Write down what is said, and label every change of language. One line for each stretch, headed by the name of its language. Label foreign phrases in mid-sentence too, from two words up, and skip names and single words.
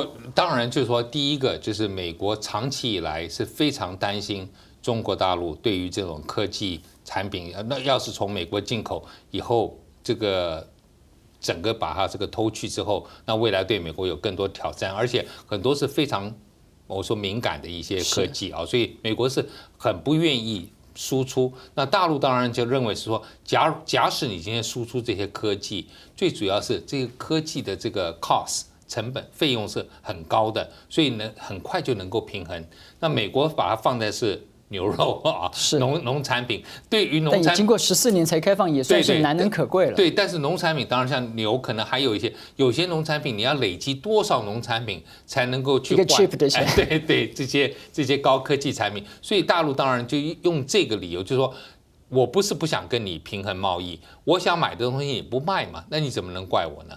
Chinese: 我當然就是說，第一個就是美國長期以來是非常擔心中國大陸對於這種科技產品，那要是從美國進口以後，這個整個把它這個偷去之後，那未來對美國有更多挑戰，而且很多是非常我說敏感的一些科技啊，所以美國是很不願意輸出。那大陸當然就認為是說，假使你今天輸出這些科技，最主要是這個科技的這個 cost 成本費用是很高的，所以呢很快就能夠平衡。那美國把它放在是牛肉啊，農產品，對於農產品，但也經過14年才開放，也算是難能可貴了。對，但是農產品當然像牛，可能還有有些農產品，你要累積多少農產品才能夠去換？一個 chip 的錢。對，這些高科技產品，所以大陸當然就用這個理由，就是說我不是不想跟你平衡貿易，我想買的東西你不賣嘛，那你怎麼能怪我呢？